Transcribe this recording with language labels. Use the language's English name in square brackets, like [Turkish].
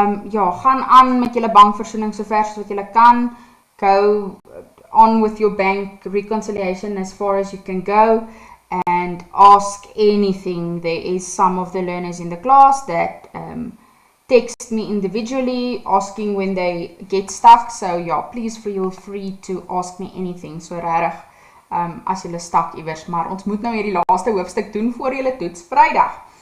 [Afrikaans] Ja, gaan aan met julle bankversoening so ver as wat julle kan. [English] Go on with your bank reconciliation as far as you can go and ask anything. There is some of the learners in the class that text me individually asking when they get stuck. So yeah, please feel free to ask me anything. [Afrikaans] So rarig as julle stak iewers, maar ons moet nou hierdie laaste hoofstuk doen voor julle toets Vrydag.